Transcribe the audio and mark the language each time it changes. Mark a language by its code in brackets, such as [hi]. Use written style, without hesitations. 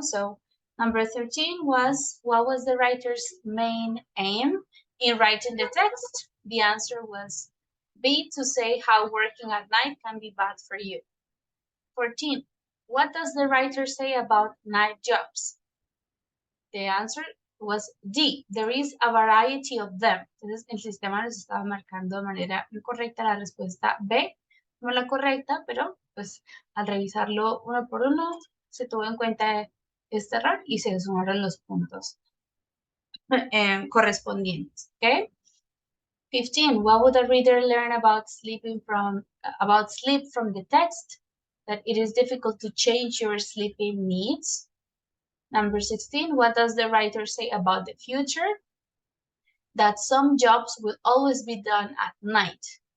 [en] So number 13 was, what was the writer's main aim in writing the text? The answer was B, to say how working at night can be bad for you. 14, what does the writer say about night jobs? The answer was D, there is a variety of them. [es] Entonces el sistema nos estaba marcando de manera incorrecta la respuesta B, no la correcta, pero pues al revisarlo uno por uno se tuvo en cuenta este error y se sumaron los puntos correspondientes, okay? [en] 15, what would a reader learn about sleep from the text? That it is difficult to change your sleeping needs. Number 16, what does the writer say about the future? That some jobs will always be done at night.